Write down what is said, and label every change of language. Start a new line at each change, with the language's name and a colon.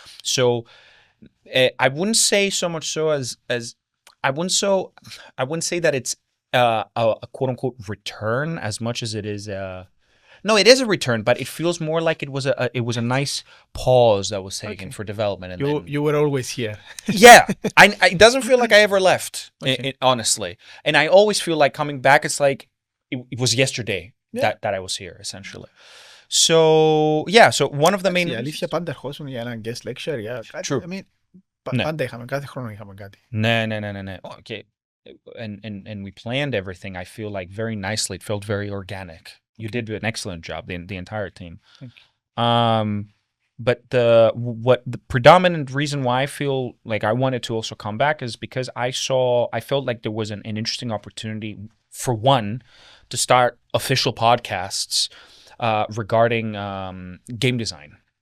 English: So I wouldn't say so much so as I wouldn't say that it's a quote unquote return as much as it is no, it is a return, but it feels more like it was a nice pause that was taken for development. And You were always here. Yeah, it doesn't feel like I ever left, honestly. And I always feel like coming back, it's like it was yesterday that I was here, essentially. So, yeah, so one of the main...
Greek: Η αλήθεια πάντα ερχόσουν για ένα guest lecture, για κάτι.
English: True. I mean,
Greek: Ναι. πάντα είχαμε, κάθε χρόνο είχαμε κάτι. Ναι.
English: Okay. And we planned everything, I feel like, very nicely. It felt very organic. You did an excellent job, the entire team. Thank you. But the predominant reason why I feel like I wanted to also come back is because I felt like there was an interesting opportunity, for one, to start official podcasts regarding game design.